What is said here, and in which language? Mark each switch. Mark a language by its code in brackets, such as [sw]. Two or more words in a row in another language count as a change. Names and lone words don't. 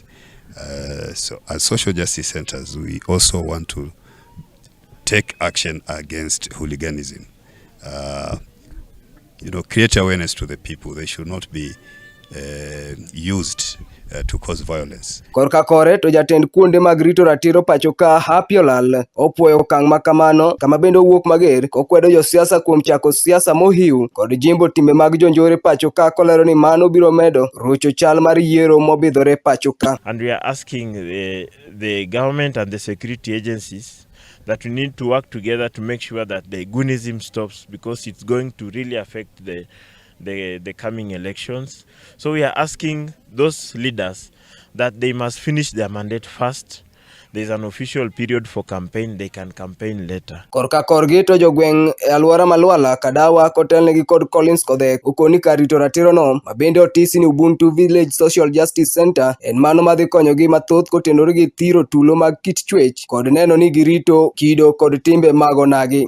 [en] So as social justice centers, we also want to take action against hooliganism. Create awareness to the people. They should not be used to cause violence. [luo] Korka kore to jatend kuonde mag rito ratiro pacho ka Happy Olal opuoyo okang' makamano kama bende owuok mager kokwedo josiasa kuom chako siasa mohiu kod jimbo timbe mag jonjore pacho ka kolero ni mano biro medo rocho chal mar yiero mobidhore pacho ka. [en] And we are asking the government and the security agencies that we need to work together to make sure that the goonism stops, because it's going to really affect the coming elections. So we are asking those leaders that they must finish their mandate first. There's an official period for campaign, they can campaign later. [luo] Korka korgi to jogweng' e alwora malwala Kadawa kotelnegi kod Collins Kodhek ukoni kar rito ratiro no mabende otisi ni Ubuntu Village Social Justice Center en mano madhi konyogi mathoth kotenore gi thiro tulo mag kit chwech kod neno ni girito kido kod timbe mag onagi.